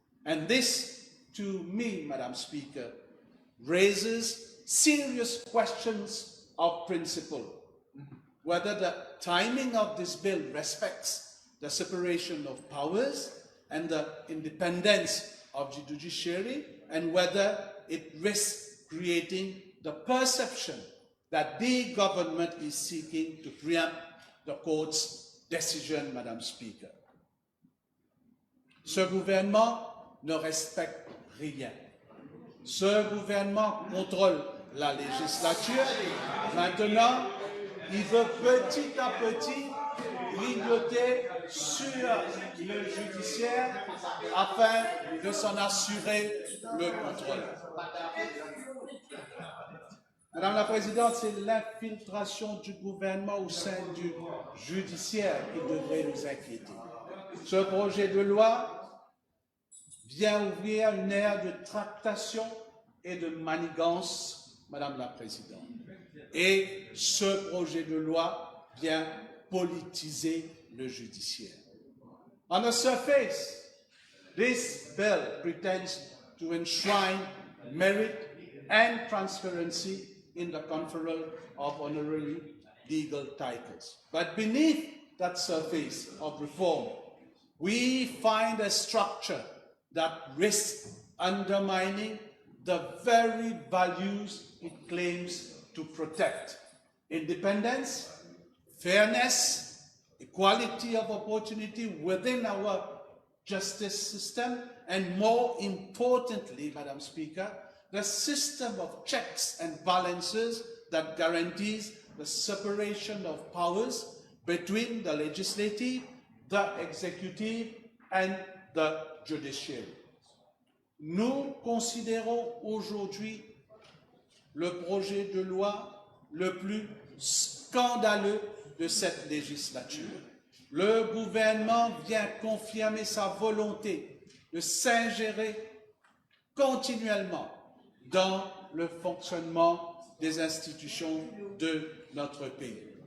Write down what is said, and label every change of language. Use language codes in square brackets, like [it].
[en] And this, to me, Madam Speaker, raises serious questions of principle, whether the timing of this bill respects the separation of powers and the independence of the judiciary, and whether it risks creating the perception that the government is seeking to preempt the court's decision, Madam Speaker. [fr] Ce gouvernement ne respecte rien. Ce gouvernement contrôle la législature. Maintenant, il veut petit à petit grignoter sur le judiciaire afin de s'en assurer le contrôle. Madame la Présidente, c'est l'infiltration du gouvernement au sein du judiciaire qui devrait nous inquiéter. Ce projet de loi vient ouvrir une ère de tractation et de manigance, Madame la Présidente. Et ce projet de loi vient politiser le judiciaire. [en] On the surface, this bill pretends to enshrine merit and transparency in the conferral of honorary legal titles. But beneath that surface of reform, we find a structure that risks undermining the very values it claims to protect: independence, fairness, equality of opportunity within our justice system, and more importantly, Madam Speaker, the system of checks and balances that guarantees the separation of powers between the legislative, the executive, and the judiciary. [fr] Nous considérons aujourd'hui le projet de loi le plus scandaleux de cette législature. Le gouvernement vient confirmer sa volonté de s'ingérer continuellement dans le fonctionnement des institutions de notre pays.